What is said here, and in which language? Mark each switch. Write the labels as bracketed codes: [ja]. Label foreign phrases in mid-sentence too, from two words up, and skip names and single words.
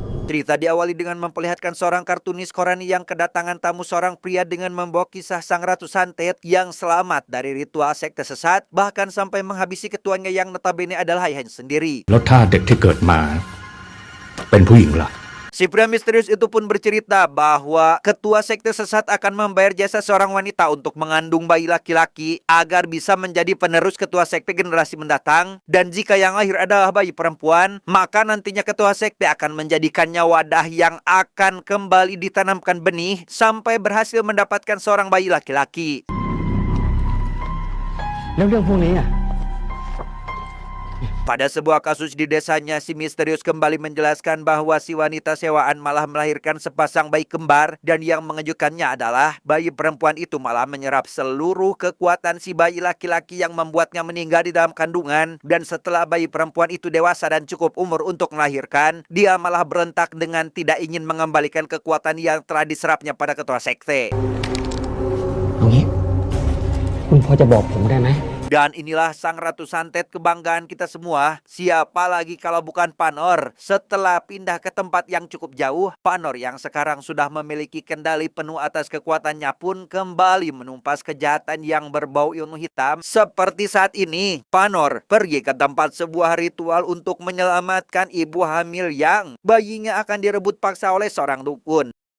[id] Cerita diawali dengan memperlihatkan seorang kartunis Korani yang kedatangan tamu seorang pria dengan membawa kisah sang Ratu Santet yang selamat dari ritual sekte sesat, bahkan sampai menghabisi ketuanya yang notabene adalah ayahnya sendiri. [th] แล้วถ้าเด็กที่เกิดมาเป็นผู้หญิงล่ะ [id] Si pria misterius itu pun bercerita bahwa ketua sekte sesat akan membayar jasa seorang wanita untuk mengandung bayi laki-laki agar bisa menjadi penerus ketua sekte generasi mendatang. Dan jika yang lahir adalah bayi perempuan, maka nantinya ketua sekte akan menjadikannya wadah yang akan kembali ditanamkan benih sampai berhasil mendapatkan seorang bayi laki-laki. [th] แล้วเรื่องพวกนี้อ่ะ [id] Pada sebuah kasus di desanya, si misterius kembali menjelaskan bahwa si wanita sewaan malah melahirkan sepasang bayi kembar, dan yang mengejutkannya adalah bayi perempuan itu malah menyerap seluruh kekuatan si bayi laki-laki yang membuatnya meninggal di dalam kandungan. Dan setelah bayi perempuan itu dewasa dan cukup umur untuk melahirkan, dia malah berontak dengan tidak ingin mengembalikan kekuatan yang telah diserapnya pada ketua sekte. [th] เอางี้คุณพอจะบอกผมได้ไหม [id] Dan inilah sang Ratu Santet kebanggaan kita semua. Siapa lagi kalau bukan Panor? Setelah pindah ke tempat yang cukup jauh, Panor yang sekarang sudah memiliki kendali penuh atas kekuatannya pun kembali menumpas kejahatan yang berbau ilmu hitam. Seperti saat ini, Panor pergi ke tempat sebuah ritual untuk menyelamatkan ibu hamil yang bayinya akan direbut paksa oleh seorang dukun.